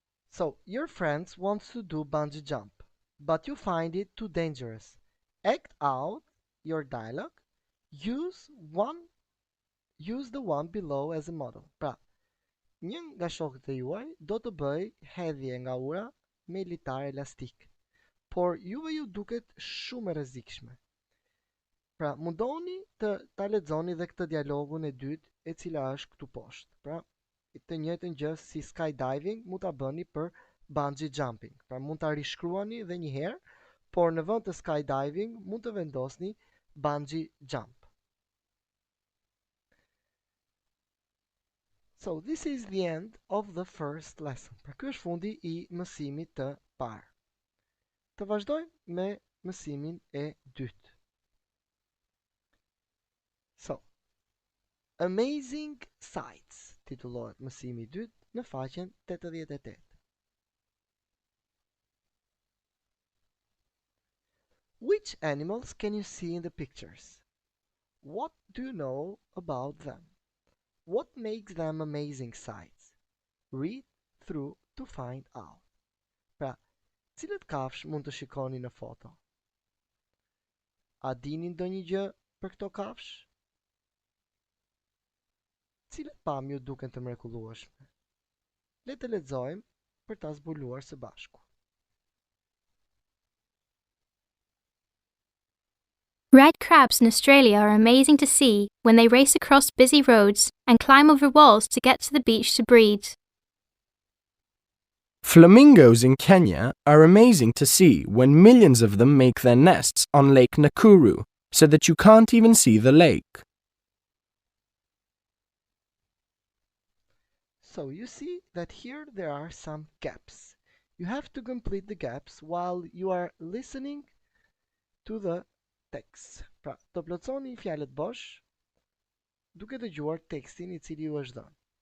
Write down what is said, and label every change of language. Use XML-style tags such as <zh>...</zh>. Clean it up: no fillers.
<en>So, your friends want to do bungee jump, but you find it too dangerous. Act out your dialogue. Use the one below as a model.</en> <sq>Pra një nga shokët e juaj do të bëj hedhje nga ura militar elastik, por juve ju duket shumë e rrezikshme. Pra, mundoni ta lexoni dhe këtë dialogun e dytë e cila është këtu poshtë. Pra, të njëjtën gjë si skydiving mund ta bëni për bungee jumping. Pra, mund ta rishkruani edhe një herë, por në vend të skydiving mund të vendosni bungee jump.</sq> <en>So, this is the end of the first lesson.</en> <sq>Pra, ky është fundi I mësimit të parë. Të vazhdojmë me mësimin e dytë. So, Amazing Sights titullohet mësimi I dytë në faqen 88.</sq> <en>Which animals can you see in the pictures? What do you know about them? What makes them amazing sights? Read through to find out.</en> <sq>Pra, cilët kafsh mund të shikoni në foto? A dini ndonjë gjë për këto kafsh? Cilët pamje ju duken të mrekullueshme? Le të lexojmë për ta zbuluar së bashku.</sq> <en>Red crabs in Australia are amazing to see when they race across busy roads and climb over walls to get to the beach to breed. Flamingos in Kenya are amazing to see when millions of them make their nests on Lake Nakuru so that you can't even see the lake. So you see that here there are some gaps. You have to complete the gaps while you are listening to the text.</en> <sq>Pra, të plotësoni fjalët bosh duke dëgjuar tekstin I cili ju është dhënë.</sq>